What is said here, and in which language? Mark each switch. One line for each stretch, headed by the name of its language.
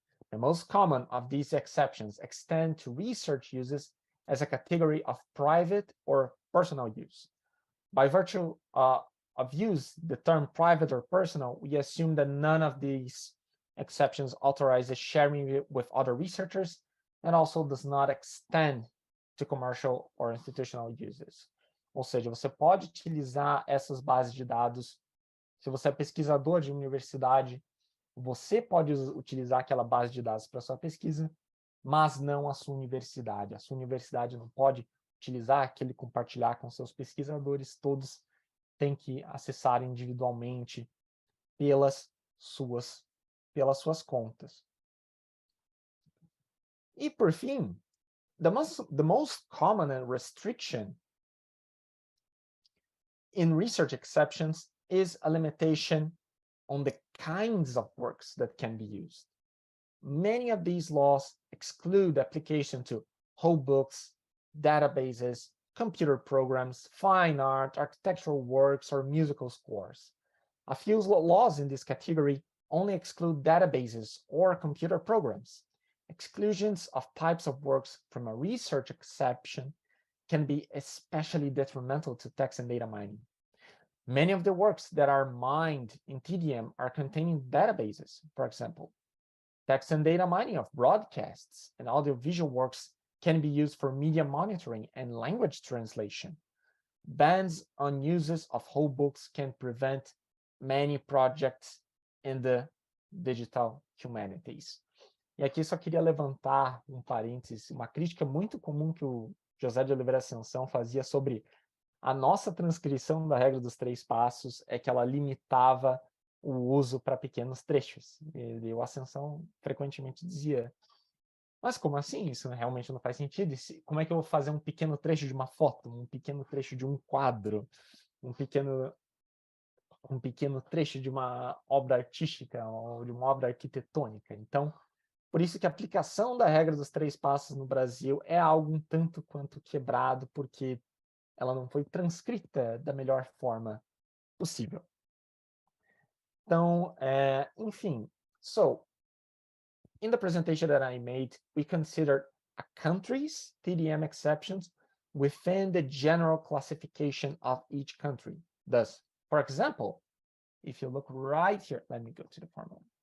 English: The most common of these exceptions extend to research uses as a category of private or personal use. By virtue of use, the term private or personal, we assume that none of these exceptions authorizes sharing with other researchers and also does not extend to commercial or institutional uses.
Portuguese: Ou seja, você pode utilizar essas bases de dados. Se você é pesquisador de universidade, você pode utilizar aquela base de dados para sua pesquisa, mas não a sua universidade. A sua universidade não pode utilizar aquele compartilhar com seus pesquisadores. Todos têm que acessar individualmente pelas suas contas. E por fim,
English: the most common restriction in research exceptions is a limitation on the kinds of works that can be used. Many of these laws exclude application to whole books, databases, computer programs, fine art, architectural works, or musical scores. A few laws in this category only exclude databases or computer programs. Exclusions of types of works from a research exception can be especially detrimental to text and data mining. Many of the works that are mined in TDM are contained in databases. For example, text and data mining of broadcasts and audiovisual works can be used for media monitoring and language translation. Bans on uses of whole books can prevent many projects in the digital humanities.
Portuguese: E aqui só queria levantar um parênteses, uma crítica muito comum que o José de Oliveira Ascensão fazia sobre a nossa transcrição da regra dos 3 passos, é que ela limitava o uso para pequenos trechos. E o Ascensão frequentemente dizia: mas como assim? Isso realmente não faz sentido. Como é que eu vou fazer um pequeno trecho de uma foto, um pequeno trecho de um quadro, um pequeno trecho de uma obra artística ou de uma obra arquitetônica? Então, por isso que a aplicação da regra dos 3 passos no Brasil é algo um tanto quanto quebrado, porque ela não foi transcrita da melhor forma possível. Então, enfim,
English: so in the presentation that I made, we considered a country's TDM exceptions within the general classification of each country. Thus, for example, if you look right here, let me go to the formula.